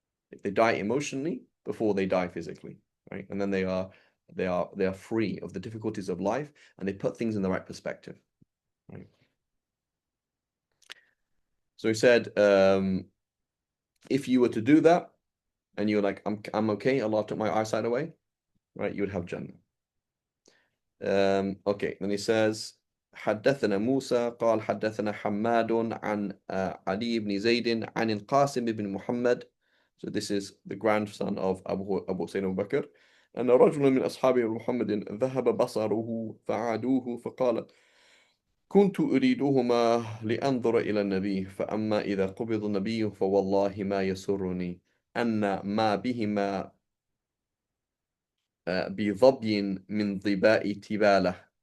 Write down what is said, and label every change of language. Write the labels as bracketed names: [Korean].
[English] If they die emotionally before they die physically, right? And then they are free of the difficulties of life and they put things in the right perspective, right? So he said, if you were to do that and you're like, I'm okay, Allah took my eyesight away, right? You would have Jannah. Okay, then he says, [Arabic] حدثنا موسى قال حدثنا حماد عن علي بن زيد عن القاسم بن محمد. [English] So this is the grandson of Abu Hussein Abu Bakr. [Arabic] أن رجلا من أصحاب محمد ذهب بصره فعادوه فقال كنت أريدهما لأنظر إلى النبي فأما إذا قبض النبي فوالله ما يسرني أن ما بهما بظبي من ظباء تبالة.